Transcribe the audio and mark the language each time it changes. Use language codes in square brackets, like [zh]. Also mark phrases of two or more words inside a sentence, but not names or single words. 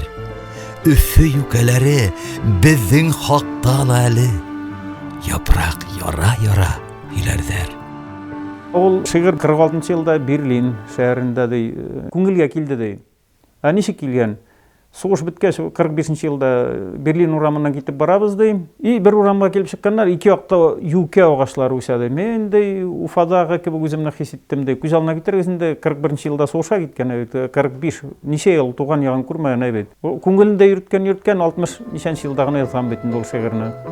[ba] Өфө йүкәләре беҙҙең хаҡта ла әле. Япраҡ яра-яра һөйләрҙәр. Ул шиғыр 46 йылда Берлин шәһәрендә күңелгә килде ди. Нисек килгән? Суғыш бөткәс 45 йылда Берлин урамынан китеп барабыз ди. Бер урамға килеп сыҡҡандар, ике яҡта юкә ағашлары үсә ди. Мен дей Уфадағы кебек үземне хис иттем ди. Күз алдына китергәсендә 41 йылда суғышҡа киткән, 45 нисә йыл туған яғын күрмәгән бит. Күңелендә йөрөткән 60 нисәнче йылда гына яҙған бит инде ул шиғырны.